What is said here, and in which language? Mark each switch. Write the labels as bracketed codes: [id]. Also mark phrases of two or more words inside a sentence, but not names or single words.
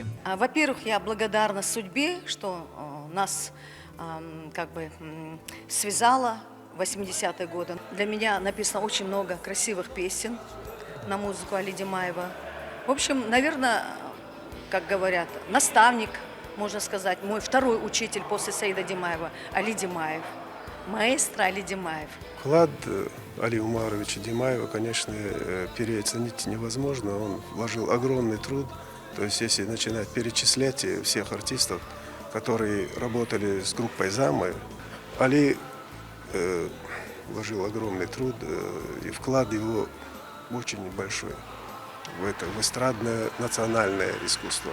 [ru] Во-первых, я благодарна судьбе, что нас связала в 80-е годы. Для меня написано очень много красивых песен на музыку Али Димаева. В общем, наверное, как говорят, наставник, можно сказать, мой второй учитель после Саида Димаева, Али Димаев, маэстро Али Димаев. Вклад Али Умаровича Димаева, конечно, переоценить невозможно. Он вложил огромный труд. То есть, если начинать перечислять всех артистов, которые работали с группой «Замы», Али вложил огромный труд, и вклад его очень большой в эстрадное национальное искусство.